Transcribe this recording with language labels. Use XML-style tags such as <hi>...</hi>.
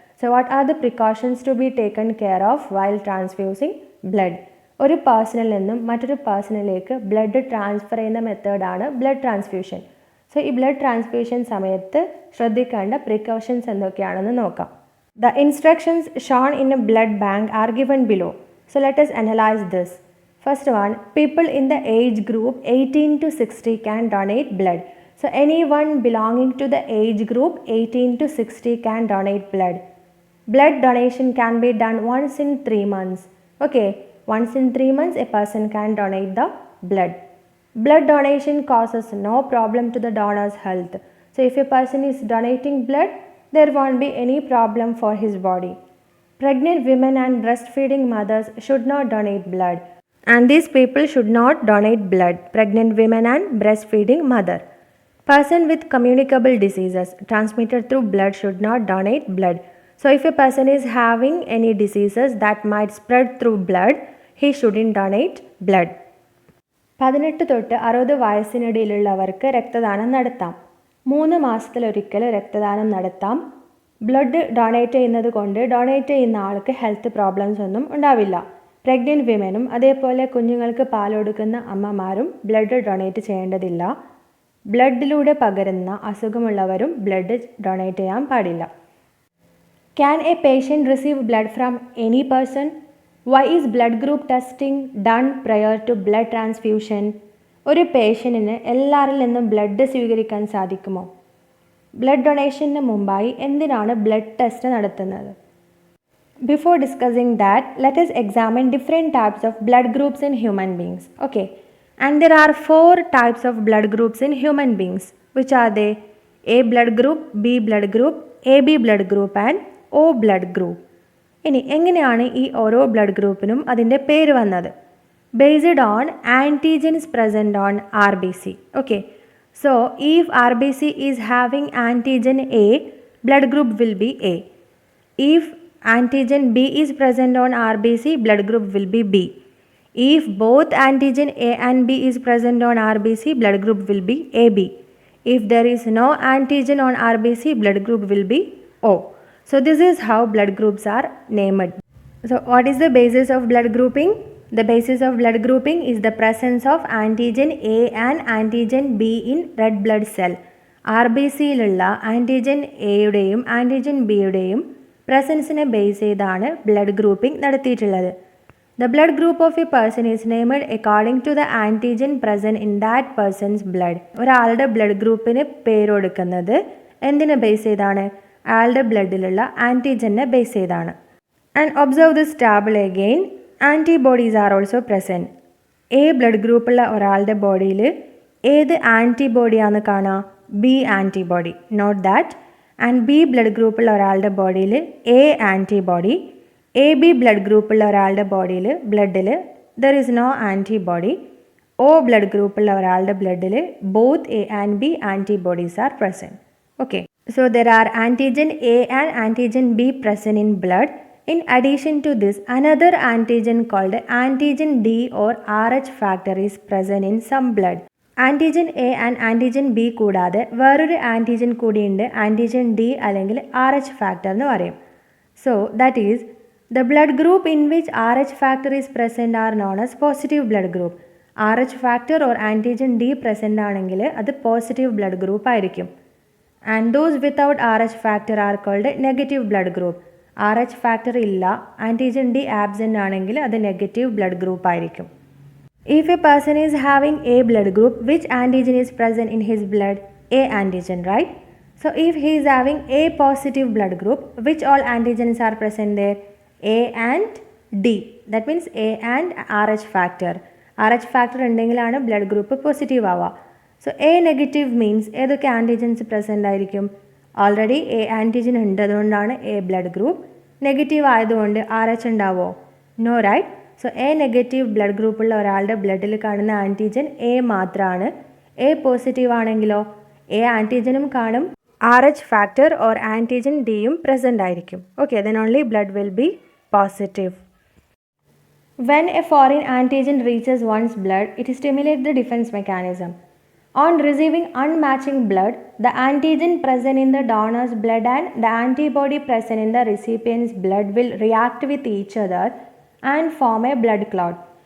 <en>So what are the precautions to be taken care of while transfusing blood?</en> <ml>ഒരു പേഴ്സണിൽ നിന്നും മറ്റൊരു പേഴ്സണിലേക്ക് blood transfer ചെയ്യുന്ന മെത്തേഡാണ് ബ്ലഡ് ട്രാൻസ്ഫ്യൂഷൻ. സോ ഈ ബ്ലഡ് ട്രാൻസ്ഫ്യൂഷൻ സമയത്ത് ശ്രദ്ധിക്കേണ്ട പ്രിക്കോഷൻസ് എന്തൊക്കെയാണെന്ന് നോക്കാം.</ml> <en>The instructions shown in a blood bank are given below. So let us analyze this. First one, people in the age group 18 to 60 can donate blood. So anyone belonging to the age group 18 to 60 can donate blood. Blood donation can be done once in 3 months. Okay, once in 3 months a person can donate the blood. Blood donation causes no problem to the donor's health. So if a person is donating blood, there won't be any problem for his body. Pregnant women and breastfeeding mothers should not donate blood. And these people should not donate blood. Pregnant women and breastfeeding mother. Person with communicable diseases transmitted through blood should not donate blood. So if a person is having any diseases that might spread through blood, he shouldn't donate blood.</en> <ml>18 തൊട്ട് 60 വയസ്സിനിടയിലുള്ളവർക്ക് രക്തദാനം നടത്താം. 3 മാസത്തിലൊരിക്കൽ രക്തദാനം നടത്താം. Blood donate ചെയ്യുന്നത് കൊണ്ട് donate ചെയ്യുന്ന ആൾക്ക് health problems ഒന്നും ഉണ്ടാവില്ല. പ്രഗ്നൻറ്റ് വിമനും അതേപോലെ കുഞ്ഞുങ്ങൾക്ക് പാൽ കൊടുക്കുന്ന അമ്മമാരും ബ്ലഡ് ഡൊണേറ്റ് ചെയ്യേണ്ടതില്ല. ബ്ലഡിലൂടെ പകരുന്ന അസുഖമുള്ളവരും ബ്ലഡ് ഡൊണേറ്റ് ചെയ്യാൻ പാടില്ല.</ml> <en>Can a patient receive blood from any person? Why is blood group testing done prior to blood transfusion?</en> <ml>ഒരു പേഷ്യൻറ്റിന് എല്ലാവരിൽ നിന്നും ബ്ലഡ് സ്വീകരിക്കാൻ സാധിക്കുമോ? ബ്ലഡ് ഡൊണേഷന് മുമ്പായി എന്തിനാണ് ബ്ലഡ് ടെസ്റ്റ് നടത്തുന്നത്?</ml> <en>Before discussing that, let us examine different types of blood groups in human beings. Okay, and there are 4 types of blood groups in human beings. Which are they? A blood group, B blood group, AB blood group and O blood group.</en> <ml>ഇനി എങ്ങനെയാണ് ഈ ഓരോ blood ഗ്രൂപ്പിനും അതിൻ്റെ പേര് വന്നത്?</ml> <en>Based on antigens present on RBC. Okay, so if RBC is having antigen A, blood group will be A. If antigen B is present on RBC, blood group will be B. If both antigen A and B is present on RBC, blood group will be AB. If there is no antigen on RBC, blood group will be O. So this is how blood groups are named. So what is the basis of blood grouping? The basis of blood grouping is the presence of antigen A and antigen B in red blood cell.</en> <ml>RBCയിലുള്ള antigen എയുടെയും antigen ബിയുടെയും പ്രസൻസിനെ base ചെയ്താണ് blood grouping നടത്തിയിട്ടുള്ളത്.</ml> <en>The blood group of a person is named according to the antigen present in that person's blood.</en> <ml>ഒരാളുടെ blood ഗ്രൂപ്പിന് പേര് കൊടുക്കുന്നത് എന്തിനെ base ചെയ്താണ്? അയാളുടെ ബ്ലഡിലുള്ള ആൻറ്റിജനെ ബേസ് ചെയ്താണ്.</ml> <en>And observe this table again. Antibodies are also present.</en> <ml>A blood ഗ്രൂപ്പുള്ള ഒരാളുടെ ബോഡിയിൽ ഏത് ആൻറ്റിബോഡിയാണെന്ന് കാണാം? B antibody.</ml> <en>Not that.</en> <ml>And B blood ഗ്രൂപ്പുള്ള ഒരാളുടെ ബോഡിയിൽ A antibody. A B blood ഗ്രൂപ്പുള്ള ഒരാളുടെ ബോഡിയിൽ ബ്ലഡിൽ</ml> <en>There is no antibody.</en> <ml>O blood ഗ്രൂപ്പുള്ള ഒരാളുടെ ബ്ലഡിൽ</ml> <en>Both A and B antibodies are present. Okay, so there are antigen A and antigen B present in blood. In addition to this, another antigen called antigen D or Rh factor is present in some blood.</en> <ml>Antigen A and antigen B കൂടാതെ വേറൊരു antigen കൂടിയുണ്ട്, antigen D അല്ലെങ്കിൽ RH factor എന്ന് പറയും.</ml> <en>So that is the blood group in which RH factor is present are known as positive blood group.</en> <ml>RH factor or antigen D present ആണെങ്കിൽ അത് positive blood group ആയിരിക്കും.</ml> <en>And those without RH factor are called negative blood group.</en> <ml>RH factor ഇല്ല, antigen D absent ആണെങ്കിൽ അത് negative blood group ആയിരിക്കും.</ml> <en>If a person is having A blood group, which antigen is present in his blood? A antigen, right? So if he is having A positive blood group, which all antigens are present there? A and D. That means A and RH factor.</en> <ml>RH factor ഉണ്ടെങ്കിലാണ് blood group positive ആവുക. So A negative means ഏതൊക്കെ antigens present ആയിരിക്കും? Already A antigen ഉണ്ട്, അതുകൊണ്ടാണ് A blood group. Negative ആയതുകൊണ്ട് RH ഉണ്ടാവുമോ?</ml> <en>No, right?</en> <ml>So A negative blood ഗ്രൂപ്പുള്ള ഒരാളുടെ ബ്ലഡിൽ കാണുന്ന ആൻറ്റിജൻ എ മാത്രമാണ്. എ പോസിറ്റീവ് ആണെങ്കിലോ എ ആൻറ്റിജനും കാണും, RH factor ഓർ ആൻറ്റിജൻ ഡിയും പ്രസൻ്റ് ആയിരിക്കും.</ml> <en>Okay, then only blood will be positive. When a foreign antigen reaches one's blood, it stimulates the defense mechanism. On receiving unmatching blood, the antigen present in the donor's blood and the antibody present in the recipient's blood will react with each other and form a blood clot.</en>